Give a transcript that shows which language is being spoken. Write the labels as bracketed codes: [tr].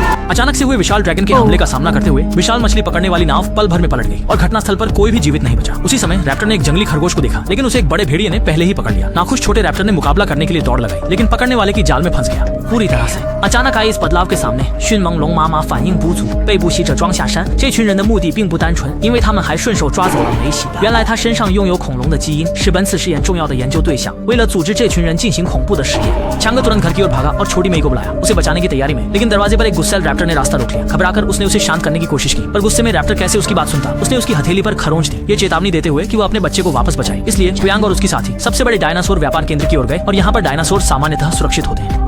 [hi] अचानक से हुए विशाल ड्रैगन के हमले का सामना करते हुए विशाल मछली पकड़ने वाली नाव पल भर में पलट गई और घटनास्थल पर कोई भी जीवित नहीं बचा। उसी समय रैप्टर ने एक जंगली खरगोश को देखा, लेकिन उसे एक बड़े भेड़िए ने पहले ही पकड़ लिया। नाखुश छोटे रैप्टर ने मुकाबला करने के लिए दौड़ लगाई, लेकिन पकड़ने वाले की जाल में फंस गया पूरी तरह से। अचानक आए इस बदलाव के सामने [zh] 迅猛龙妈妈反应不足，被捕袭者装下山。这群人的目的并不单纯，因为他们还顺手抓走了梅西。原来他身上拥有恐龙的基因，是本次试验重要的研究对象。为了组织这群人进行恐怖的实验， [hi] 强哥तुरंत घर की ओर भागा और छोटी मेई को बुलाया, उसे बचाने की तैयारी में। लेकिन दरवाजे पर एक गुस्सैल रैप्टर ने रास्ता रोक लिया। घबराकर उसने उसे शांत करने की कोशिश की, पर गुस्से में रैप्टर कैसे उसकी बात सुनता। उसने उसकी हथेली पर खरोंच दी, ये चेतावनी देते हुए कि वो अपने बच्चे को वापस बचाए। इसलिए क्वियांग और उसकी साथी सबसे बड़े डायनासोर व्यापार केंद्र की ओर गए और यहाँ पर डायनासोर सामान्यतः सुरक्षित होते हैं।